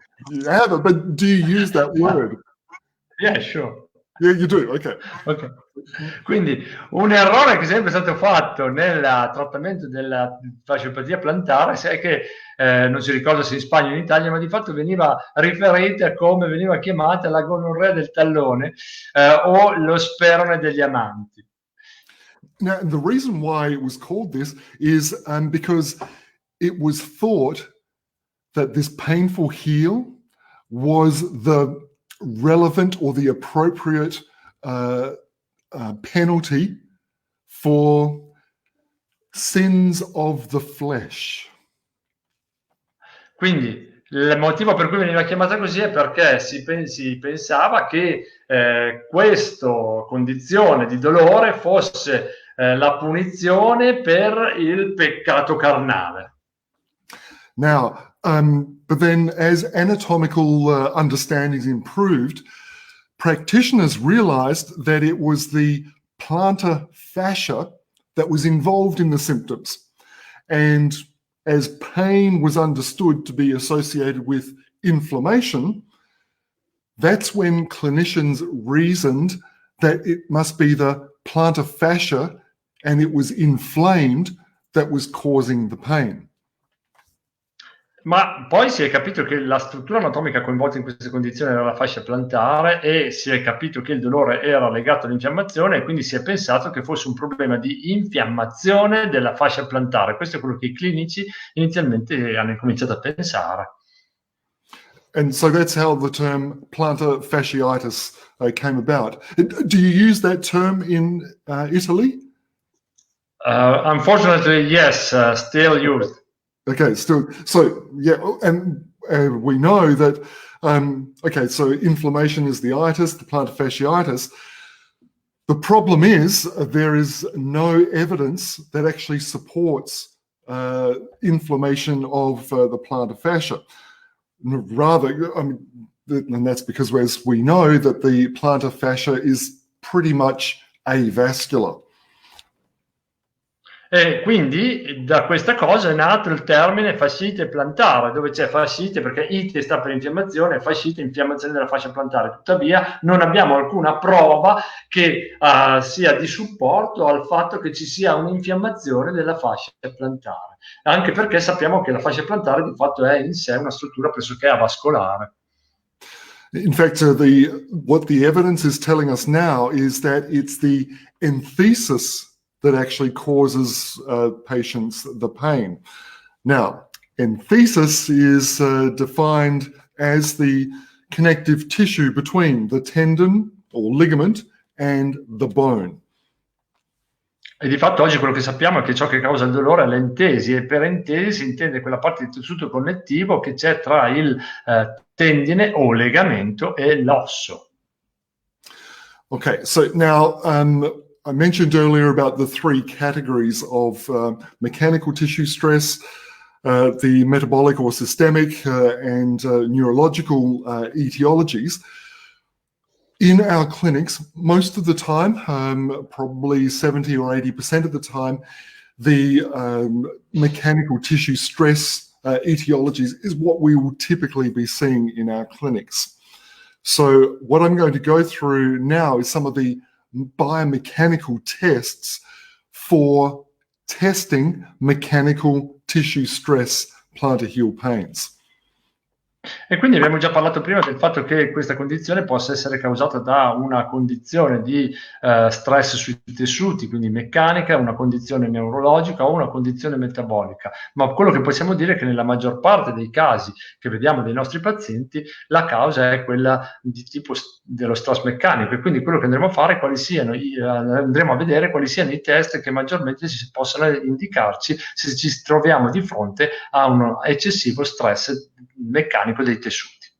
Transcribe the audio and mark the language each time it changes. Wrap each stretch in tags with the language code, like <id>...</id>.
<en>You haven't, but do you use that word? Yeah, sure. Yeah, you do, okay. Ok.</en> <it>Quindi un errore che è sempre stato fatto nel trattamento della fasciopatia plantare è che non si ricorda se in Spagna o in Italia, ma di fatto veniva riferita come veniva chiamata la gonorrea del tallone o lo sperone degli amanti.</it> <en>Now, the reason why it was called this is because it was thought that this painful heel was the relevant or the appropriate penalty for sins of the flesh.</en> <it>Quindi il motivo per cui veniva chiamata così è perché si pensava che questa condizione di dolore fosse la punizione per il peccato carnale.</it> <en>Now, but then as anatomical understandings improved, practitioners realized that it was the plantar fascia that was involved in the symptoms. And as pain was understood to be associated with inflammation, that's when clinicians reasoned that it must be the plantar fascia and it was inflamed that was causing the pain.</en> <it>Ma poi si è capito che la struttura anatomica coinvolta in queste condizioni era la fascia plantare, e si è capito che il dolore era legato all'infiammazione, e quindi si è pensato che fosse un problema di infiammazione della fascia plantare. Questo è quello che i clinici inizialmente hanno cominciato a pensare.</it> <en>And so that's how the term plantar fasciitis came about. Do you use that term in Italy? Unfortunately, yes, still used. Okay, still, so yeah, and we know that, okay, so inflammation is the itis, the plantar fasciitis. The problem is there is no evidence that actually supports inflammation of the plantar fascia. Rather, I mean, and that's because, as we know, that the plantar fascia is pretty much avascular.</en> <it>E quindi da questa cosa è nato il termine fascite plantare, dove c'è fascite perché ite sta per infiammazione, fascite infiammazione della fascia plantare. Tuttavia non abbiamo alcuna prova che sia di supporto al fatto che ci sia un'infiammazione della fascia plantare, anche perché sappiamo che la fascia plantare di fatto è in sé una struttura pressoché avascolare.</it> <en>In fact, what the evidence is telling us now is that it's the enthesis that actually causes patients the pain. Now, enthesis is defined as the connective tissue between the tendon or ligament and the bone.</en> <it>E di fatto oggi quello che sappiamo è che ciò che causa il dolore è l'entesi, e per entesi si intende quella parte di tessuto connettivo che c'è tra il tendine o legamento e l'osso.</it> <en>Okay, so now I mentioned earlier about the three categories of mechanical tissue stress, the metabolic or systemic and neurological etiologies. In our clinics, most of the time, probably 70 or 80% of the time, the mechanical tissue stress etiologies is what we will typically be seeing in our clinics. So what I'm going to go through now is some of the biomechanical tests for testing mechanical tissue stress plantar heel pains.</en> <it>E quindi abbiamo già parlato prima del fatto che questa condizione possa essere causata da una condizione di stress sui tessuti, quindi meccanica, una condizione neurologica o una condizione metabolica. Ma quello che possiamo dire è che nella maggior parte dei casi che vediamo dei nostri pazienti la causa è quella di tipo dello stress meccanico, e quindi quello che andremo a fare andremo a vedere quali siano i test che maggiormente si possono indicarci se ci troviamo di fronte a un eccessivo stress meccanico dei tessuti.</it>